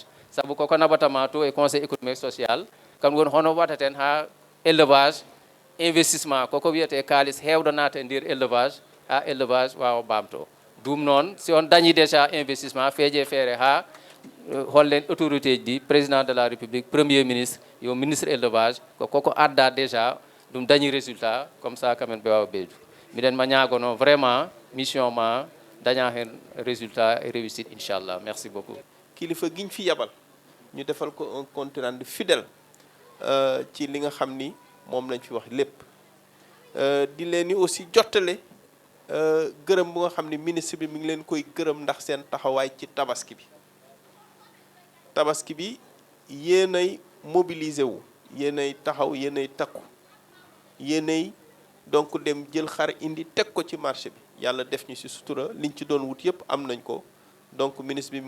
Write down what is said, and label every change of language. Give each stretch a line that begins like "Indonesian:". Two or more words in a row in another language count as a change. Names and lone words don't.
Fula: saabu koko naɓatama to e
French: conseil économique social
Fula: kam woni hono waɗaten ha
French: élevage investissement
Fula: koko wiyete kalis hewɗo nata e nder élevage ha élevage wawa bamto ɗum noon si on dañi
French: déjà investissement
Fula: feeje feere ha hollen autorité ji ɗi
French: président de la république premier ministre
Fula: yo
French: ministre élevage
Fula: koko adda déjà ɗum dañi
French: résultat comme ça quand même
Fula: ɓe wawa ɓeydu miɗen ma ñagono vraiment mission ma daña hen
French: résultat et réussite
Fula: inchallah
French: merci beaucoup
Wolof: kilifa giñ fi yabal ñu defal ko
French: un compte rendu fidèle
Wolof: ci li nga xam ni moom lañ fi wax lépp di leen ni aussi jottale gërëm bu nga xam ni ministre bi mi ngi leen koy gërëm ndax seen taxawaay ci tabaski bi yéenay mobiliser wu yéenay taxaw yéenay takku yéenay donc dem jël xar indi teg ko ci marché bi yàlla def ñu ci sutura liñ ci doon wut yépp am nañ ko donc ministre bi mi